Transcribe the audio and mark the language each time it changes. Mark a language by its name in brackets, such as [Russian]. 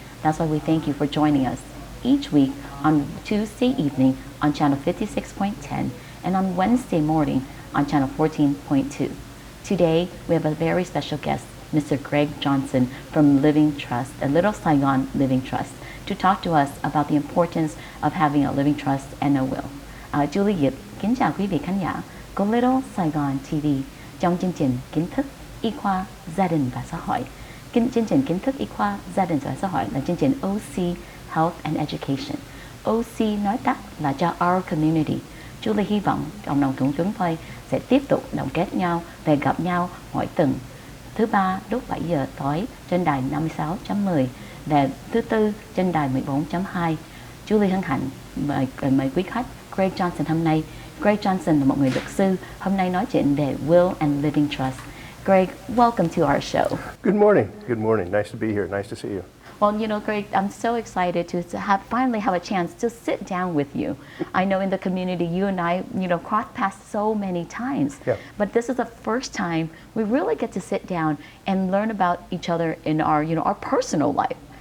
[English] That's why we thank you for joining us each week on Tuesday evening on channel 56.10 and on Wednesday morning on channel 14.2. Today, we have a very special guest, Mr. Greg Johnson from LSLivingTrust, Little Saigon Living Trust, to talk to us about the importance of having a living trust and a will. [Vietnamese] Juliet kính chào quý vị khán giả của Little Saigon TV trong chương trình Kiến thức y khoa gia đình và xã hội. Chương trình Kiến thức y khoa gia đình và xã hội là chương trình OC Health and Education. OC nói tắt là cho Our Community. Julie hy vọng cộng đồng của chúng tôi sẽ tiếp tục đồng kết nhau và gặp nhau mỗi tuần thứ ba lúc 7 giờ tối trên đài 56.10 và thứ tư trên đài 14.2. Julie hân hạnh mời quý khách Greg Johnson hôm nay. Greg Johnson là một người luật sư, hôm nay nói chuyện về Will and Living Trust. [English] Greg, welcome to our show. Good morning. Good morning. Nice to be here. Nice to see you. Well, you know, Greg, I'm so excited to finally have a chance to sit down with you. I know in the community, you and I, crossed paths so many times. Yeah. But this is the first time we really get to sit down and learn about each other in our, our personal life.